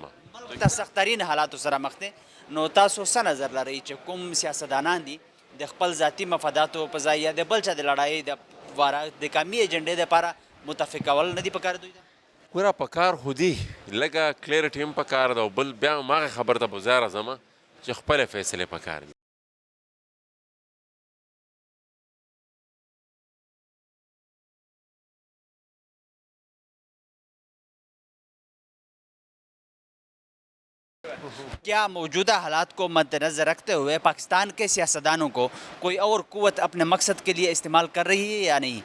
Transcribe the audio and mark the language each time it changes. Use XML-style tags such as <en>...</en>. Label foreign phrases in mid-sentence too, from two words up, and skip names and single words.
<ps>ملک ته سختترین حالاتو سره مخ دی نو تاسو څه نظر لرئ چې کوم سیاستدانان دي د خپل ذاتي مفاداتو په ځای یا د بل چا د لړایۍ دپاره د قومي ایجنډې دپاره متفق کول نه دي پکار دوی ته ګوره په کار خو دي لږه کلیرټي هم په کار ده او بل بیا هم هغې خبر ته به زه راځم چې خپلې فیصلې په کار دي</ps> <ur>کیا موجودہ حالات کو مد نظر رکھتے ہوئے پاکستان کے سیاستدانوں کو کوئی اور قوت اپنے مقصد کے لیے استعمال کر رہی ہے یا نہیں؟</ur>